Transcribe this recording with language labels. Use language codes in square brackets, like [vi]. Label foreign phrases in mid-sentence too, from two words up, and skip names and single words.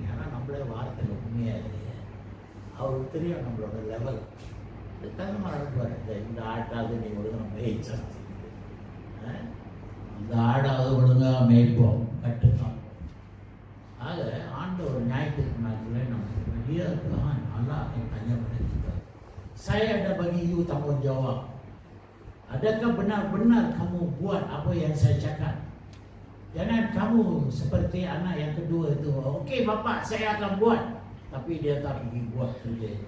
[ta] ஏன்னா நம்மளே வார்த்தையில் உண்மையாக இல்லையே, அவருக்கு தெரியும் நம்மளோட லெவல். அதுக்காக அனுப்புவார். இந்த ஆட்டாவது நீ ஒழுங்காக மேய்ச்சா, அந்த ஆடாவது ஒழுங்காக மேய்ப்போம், கட்டுத்தான். ஆக ஆண்டவர் ஞாயிற்றுக்கு நாட்களே நமக்கு வெளியாக நல்லா [ms] tanya pada kita, saya ada bagi you tanggungjawab. Adakah benar-benar kamu buat apa yang saya cakap? Jangan kamu seperti anak yang kedua itu, okey bapak saya akan buat, tapi dia tak pergi buat kerja itu.